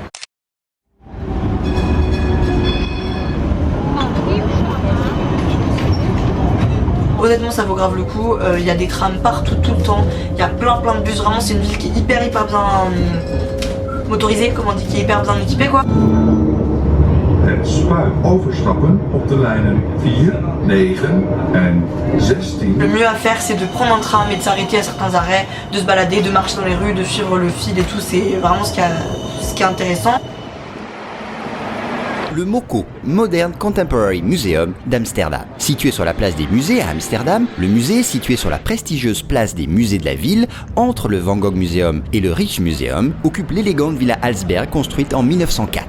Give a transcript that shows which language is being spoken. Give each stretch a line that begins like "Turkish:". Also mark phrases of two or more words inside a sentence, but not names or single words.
French: Honnêtement, ça vaut grave le coup. Il y a des trams partout, tout le temps. Il y a plein de bus. Vraiment, c'est une ville qui est hyper bien motorisée, comme on dit, qui est hyper bien équipée, quoi.
Dutch: Het spuit overstappen op de lijnen 4, 9 en 16.
French: Le mieux à faire, c'est de prendre un tram et de s'arrêter à certains arrêts, de se balader, de marcher dans les rues, de suivre le fil et tout. C'est vraiment ce qui est intéressant. Le MoCo, Modern Contemporary Museum d'Amsterdam. Situé sur la place des musées à Amsterdam, le musée est situé sur la prestigieuse place des musées de la ville, entre le Van Gogh Museum et le Rijksmuseum, occupe l'élégante Villa Alsberg construite en 1904.